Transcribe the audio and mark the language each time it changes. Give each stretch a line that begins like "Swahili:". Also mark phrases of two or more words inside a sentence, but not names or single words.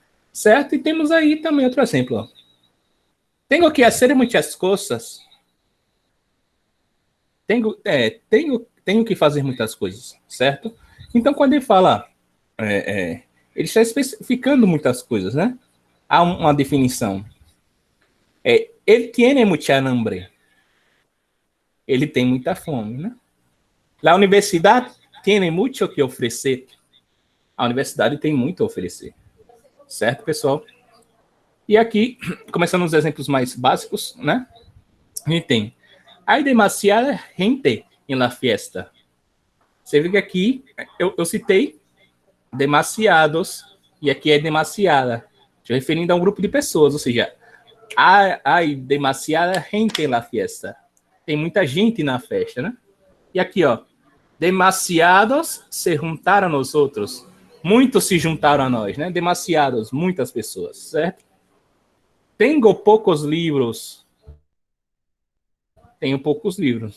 Portuguese: E temos aí também outro exemplo, ó. Tenho que fazer muitas coisas. Tenho que fazer muitas coisas, certo? Então, quando ele fala, ele está especificando muitas coisas, né? Há uma definição. Ele
Spanish: tiene mucha hambre.
Portuguese: Ele tem muita fome, né? A universidade
Spanish: tiene mucho que
Portuguese: oferecer. A universidade tem muito a oferecer. Certo, pessoal? E aqui, começando os exemplos mais básicos, né? A gente tem:
Spanish: hay demasiada gente en la fiesta.
Portuguese: Você vê que aqui eu citei demasiados, e aqui é demasiada, se referindo a um grupo de pessoas, ou seja,
Spanish: hay demasiada gente en la fiesta.
Portuguese: Tem muita gente na festa, né? E aqui, ó, demasiados se juntaram a nós outros. Muitos se juntaram a nós, né? Demasiados, muitas pessoas, certo? Tenho poucos livros. Tenho poucos livros.